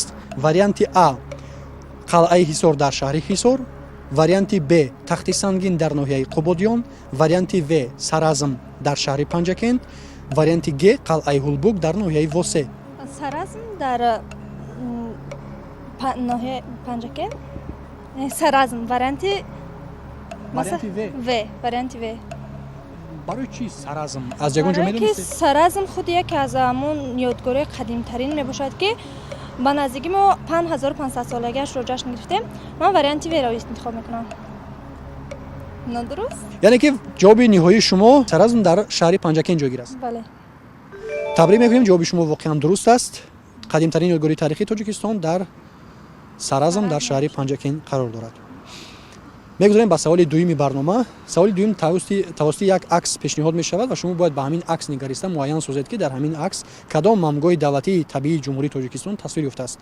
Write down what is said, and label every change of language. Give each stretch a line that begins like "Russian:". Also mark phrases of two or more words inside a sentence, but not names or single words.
Tajik: варианти А қалъаи Ҳисор дар шаҳри Ҳисор, варианти Б тахти сангин дар ноҳияи Қубодиён, варианти В Саразм дар шаҳри Панҷакент, варианти Г қалъаи Ҳулбук дар ноҳияи Восе. Саразм дар ноҳияи Панҷакент. Саразм варианти Варианти В. Варианти В. барои чи саразм аз ягон ҷо
Persian: برای که
Tajik: медонистед?
Persian: سرازم خود یکی از همون یادگاری قدیم ترین می باشد که به نزدیکی ما 5500 سالگیش رو جشن گرفتیم. من وریانتی وی رو انتخاب میکنم. نادرست؟
Tajik: яъне ки ҷавоби ниҳоии шумо саразм дар шаҳри панҷакен ҷойгир аст.
Persian: بله.
Tajik: табрик мекунем ҷавоби шумо воқеан дуруст аст. қадимтарин ёдгории таърихии тоҷикистон дар саразм дар шаҳри панҷакен қарор дорад. мегузорем ба саволи дуюми барнома. саволи дуюм тавассути як акс пешниҳод мешавад ва шумо бояд ба ҳамин акс нигариста муайян созед ки дар ҳамин акс кадом мамгоҳи давлатии табиии ҷумҳурии тоҷикистон тасвир ёфтааст.